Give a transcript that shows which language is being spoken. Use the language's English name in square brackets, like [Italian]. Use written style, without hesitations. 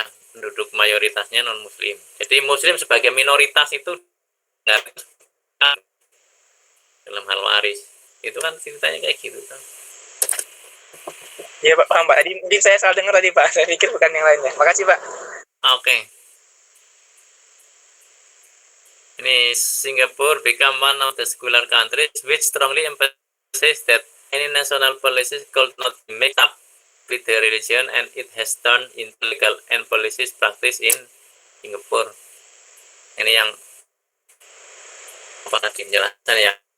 [Indonesian] Penduduk mayoritasnya non-muslim. Jadi muslim sebagai minoritas itu nggak dalam hal waris. Itu kan ceritanya kayak gitu kan. Iya Pak, paham Pak. Tadi mungkin saya salah dengar tadi Pak. Saya pikir bukan yang lainnya. Makasih Pak. Oke. [English] Ini Singapore become one of the secular countries which strongly emphasizes that any national policies could not be mixed up with the religion, and it has turned into legal and policies practice in Singapore. [Indonesian] Ini yang tadi penjelasan ya.